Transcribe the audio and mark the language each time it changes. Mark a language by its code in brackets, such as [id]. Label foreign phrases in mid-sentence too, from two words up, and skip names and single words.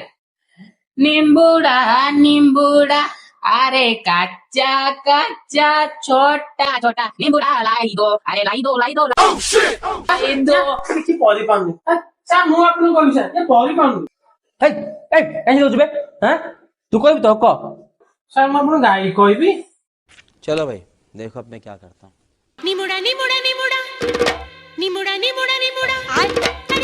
[hi] निम्बुडा निम्बुडा अरे कच्चा कच्चा छोटा छोटा निम्बुडा लाइदो अरे लाइदो लाइदो लाइदो। [or] କିଛି ପଢିପାରୁନି ସାର୍, ମୁଁ ଆପଣଙ୍କୁ କହିବି ସାର୍, ପଢିପାରୁନି। ହେଇ ଏଇ କାହିଁ ଦଉଛୁ ବେ? ହାଁ ତୁ କହିବୁ ତ, କହ। ସାର୍ ମୁଁ ଆପଣଙ୍କୁ ଗାଇ କହିବି। [hi] चलो भाई देखो अब मैं क्या करता हूँ। निमुड़ा निमुड़ा निमुड़ा निमुड़ा निमुड़ा निमुड़ा